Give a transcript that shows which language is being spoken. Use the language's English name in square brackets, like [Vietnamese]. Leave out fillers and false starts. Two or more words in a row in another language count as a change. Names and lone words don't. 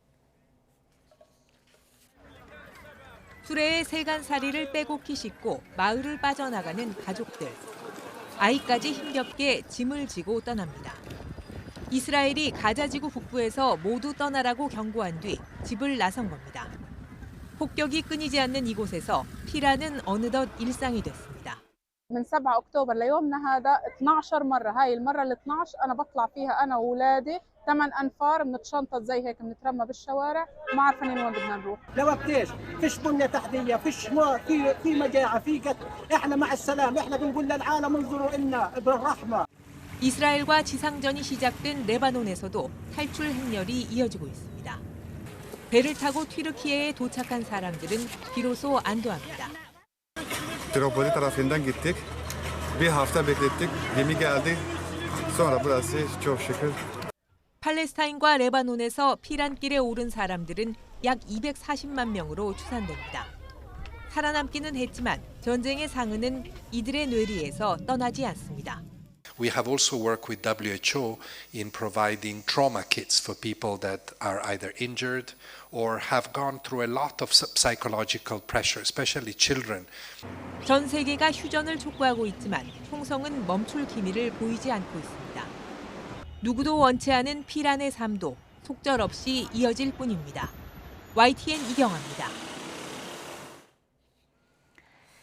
[Korean] 수레에 세간살이를 빼곡히 싣고 마을을 빠져나가는 가족들. 아이까지 힘겹게 짐을 지고 떠납니다. 이스라엘이 가자지구 북부에서 모두 떠나라고 경고한 뒤 집을 나선 겁니다. 폭격이 끊이지 않는 이곳에서 피라는 어느덧 일상이 됐습니다. [Arabic] من 7 أكتوبر ليومنا هذا 12 مرة. هاي المرة ال 12 أنا بطلع فيها أنا وأولادي 8 أنفار بنتشنطط زي هيك بنترمى بالشوارع ما عارفين وين بدنا نروح. لوقت ايش؟ فيش بنية تحتية، فيش نار، في مجاعة، في قتل، احنا مع السلام، احنا بنقول للعالم انظروا إلنا بالرحمة. [Korean] 이스라엘과 지상전이 시작된 레바논에서도 탈출 행렬이 이어지고 있습니다. 배를 타고 튀르키예에 도착한 사람들은 비로소 안도합니다. [Turkish] Tripoli tarafından gittik. Bir hafta beklettik. Gemi geldi. Sonra burası çok şükür. [Korean] 팔레스타인과 레바논에서 피란길에 오른 사람들은 약 240만 명으로 추산됩니다. 살아남기는 했지만 전쟁의 상흔은 이들의 뇌리에서 떠나지 않습니다. [English] We have also worked with WHO in providing trauma kits for people that are either injured or have gone through a lot of psychological pressure, especially children. [Korean] 전 세계가 휴전을 촉구하고 있지만 총성은 멈출 기미를 보이지 않고 있습니다. 누구도 원치 않은 피란의 삶도 속절없이 이어질 뿐입니다. YTN 이경아입니다.